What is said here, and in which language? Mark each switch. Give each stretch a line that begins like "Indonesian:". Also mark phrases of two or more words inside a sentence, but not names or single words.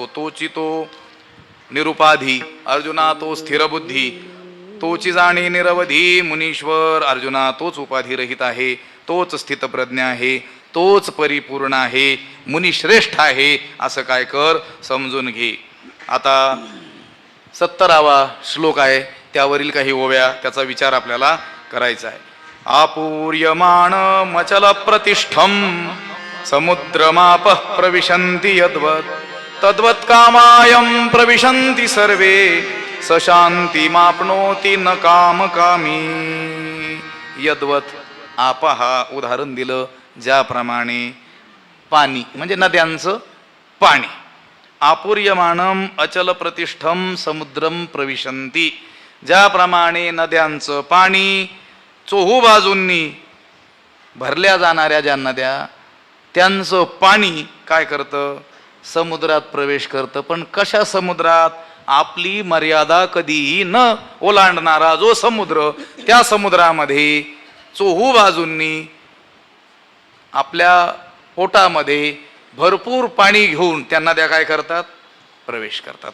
Marathi: तोची तो निरुपाधी अर्जुना, तो स्थिरबुद्धी, तोची जाणी निरवधी मुनीश्वर अर्जुना. तोच उपाधी रहित आहे, तोच स्थितप्रज्ञ आहे, तोच परिपूर्ण आहे, मुनिश्रेष्ठ आहे. असं काय कर, समजून घे. आता 70वा श्लोक आहे, त्यावरील काही ओव्या, त्याचा विचार आपल्याला करायचा आहे.
Sanskrit: आपूर्यमाण मचल प्रतिष्ठम समुद्रमाप प्रविशन्ति यद्वत् तद्वत् कामायं प्रविशन्ति सर्वे सशांतिमाप्नोति न कामकामी. यद्वत् आपहा
Marathi: उदाहरण दिलं, ज्याप्रमाणे पाणी म्हणजे नद्यांचं पाणी.
Sanskrit: आपूर्यमानम अचल प्रतिष्ठम समुद्रम प्रविशन्ति,
Marathi: ज्याप्रमाणे नद्यांचं पाणी चोहू बाजूंनी भरल्या जाणाऱ्या ज्या नद्या, त्यांचं पाणी काय करतं, समुद्रात प्रवेश करतं. पण कशा समुद्रात? आपली मर्यादा कधीही न ओलांडणारा जो समुद्र, त्या समुद्रामध्ये चोहू बाजूंनी आपल्या पोटामध्ये भरपूर पाणी घेऊन त्या नद्या काय करतात, प्रवेश करतात.